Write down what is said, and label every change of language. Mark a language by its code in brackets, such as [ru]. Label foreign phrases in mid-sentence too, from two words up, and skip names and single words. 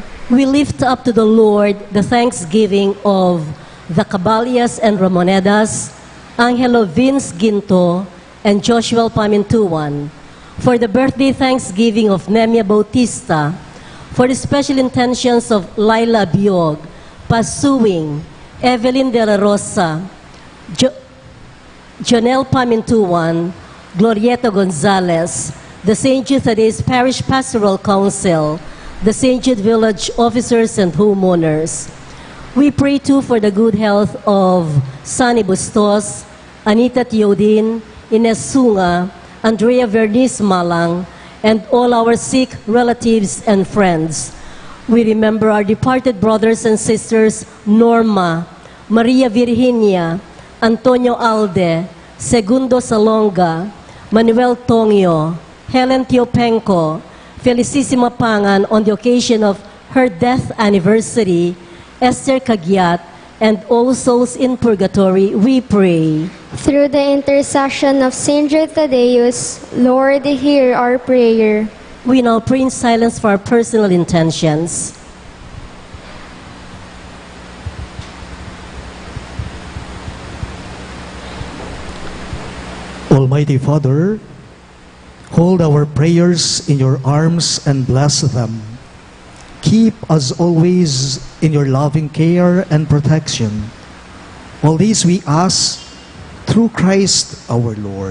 [en] We lift up to the Lord the thanksgiving of the Cabalias and Ramonedas, Angelo Vince Ginto, and Joshua Pamintuan, for the birthday thanksgiving of Nemia Bautista, for the special intentions of Laila Biog, Pasuwing, Evelyn De La Rosa, Jonel Pamintuan, Glorieta Gonzalez, the St. Jude Thaddeus Parish Pastoral Council, the St. Jude Village officers and homeowners. We pray too for the good health of Sunny Bustos, Anita Teodin, Ines Sunga, Andrea Verniz Malang, and all our sick relatives and friends. We remember our departed brothers and sisters Norma, Maria Virginia, Antonio Alde, Segundo Salonga, Manuel Tongyo, Helen Tiopenco, Felicissima Pangan on the occasion of her death anniversary, Esther Cagiat, and all souls in purgatory, we pray. Through the intercession of Saint Jude Thaddeus, Lord, hear our prayer. We now pray in silence for our personal intentions. Almighty Father, Hold our prayers in your arms and bless them. Keep us always in your loving care and protection. All these we ask through Christ our Lord.